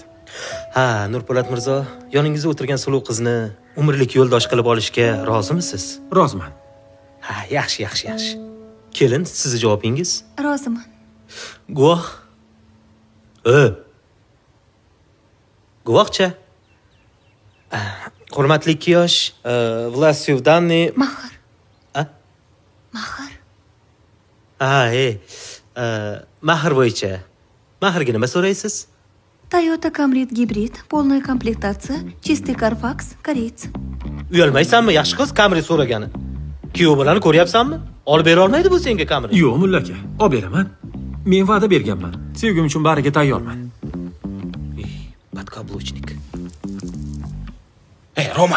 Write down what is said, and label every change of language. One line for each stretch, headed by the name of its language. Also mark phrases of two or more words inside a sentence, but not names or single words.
Uzbek: Ha, Nurpo'lat mirzo, yoningizda o'tirgan suluv qizni umrlik yo'ldosh qilib olishga rozimisiz? Roziman. Ha, yaxshi. Kelin, sizni javobingiz? Roziman. Guvoh. Guvohcha. Hurmatli kiyosh,
Russian: властью в данный...
Uzbek: Mahar. A? Mahar. Mahar bo'yicha. Maharga nima so'raysiz? Toyota Camry gibrid,
Russian: полная комплектация, чистый Carfax, koreys.
Uzbek: Uyalmaysanmi? Yaxshi qiz Camry so'ragani. Kuyov bolani ko'ryapsanmi? Olib bera olmaydi bu senga Camry. Yo'q, mulla aka, olib beraman. Men va'da berganman. Sevgim uchun bariga tayyorman.
Russian: Podkablучник.
Uzbek: Roma.